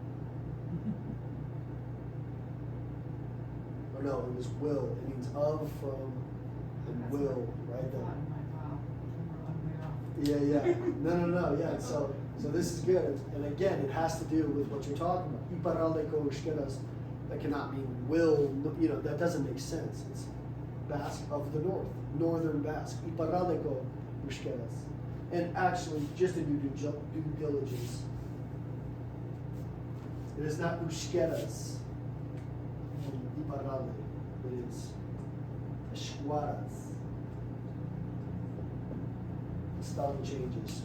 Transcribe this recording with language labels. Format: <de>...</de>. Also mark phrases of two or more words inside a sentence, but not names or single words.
<en>Or no, it was will. It means of, from, and will, right? Yeah. No. Yeah. So this is good. And again, it has to do with what you're talking about.</en> <eu>Iparraldeko euskaraz,</eu> <en>that cannot mean will. You know, that doesn't make sense. It's Basque of the north, Northern Basque.</en> <eu>Iparraldeko euskaraz.</eu> <en>And actually, just to do due diligence, it is not euskaraz in Iparralde, but it's escuaraz. Spelling changes.</en>